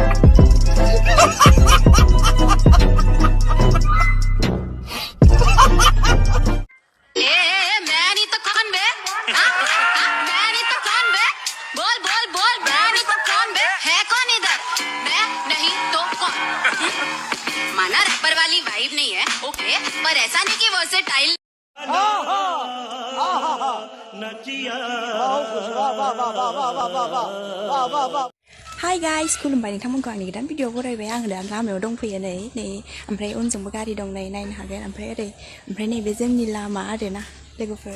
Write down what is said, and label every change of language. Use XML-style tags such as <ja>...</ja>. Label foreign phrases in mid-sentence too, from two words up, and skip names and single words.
<hi>बोल बोल बोल, मैं नहीं तो कौन बे? है कौन इधर? मैं नहीं तो कौन? माना रैपर वाली वाइब नहीं है, ओके, पर ऐसा नहीं कि वर्सेटाइल।</hi> <en>Hi guys,</en> <brx>खुलुमबाय नोंथांमोनखौ आंनि गोदान भिडिअ बरायबाय। आङो दा लामायाव दंफैयो नै ओमफ्राय उनजोंबो गारि दं नै नायनो हागोन। ओमफ्राय नैबे जोंनि लामा आरोना लोगोफोर।</brx>